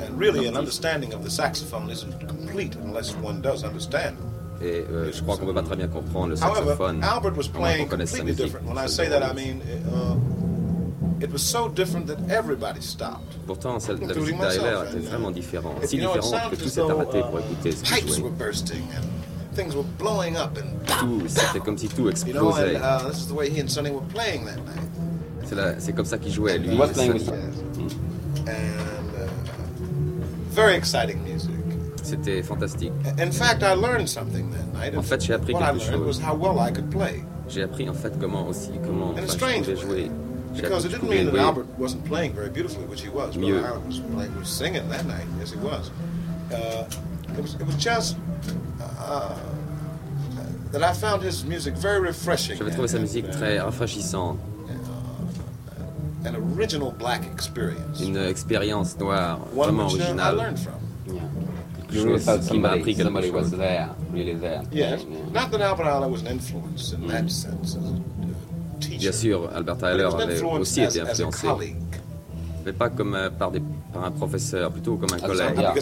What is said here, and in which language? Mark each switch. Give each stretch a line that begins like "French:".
English: And really, an understanding of the saxophone isn't complete unless one does understand.
French: Et je crois qu'on peut pas très bien comprendre le saxophone.
English: Albert was playing completely different. When I say that, I mean. It was so different that everybody stopped.
French: Pourtant, celle de musique d'Ayler était vraiment différente, si différente que tout s'est arrêté pour écouter ce qu'il jouait.
English: Pipes were bursting and things were blowing up and
French: c'était comme si tout explosait.
English: You know, this is the way he and Sonny were playing that night.
French: C'est comme ça qu'ils jouaient, lui et Sonny.
English: Very exciting music.
French: C'était fantastique.
English: In fact, I learned something that night.
French: En fait, j'ai appris quelque chose.
English: What I learned was how well I could play.
French: J'ai appris en fait comment je pouvais jouer.
English: Because it didn't mean that Albert wasn't playing very beautifully, which he was. But Albert was playing, was singing that night, yes, he was. It was just that I found his music very refreshing.
French: J'avais trouvé sa musique très rafraîchissante.
English: An original black experience.
French: Une expérience noire vraiment originale.
English: I learned from.
French: Quelque chose qui m'a appris que
English: somebody was there, really there. Yes. Not that Albert Ayler was an influence in that sense.
French: Bien sûr, Albert Ayler avait aussi été influencé, mais pas comme par un professeur, plutôt comme un collègue.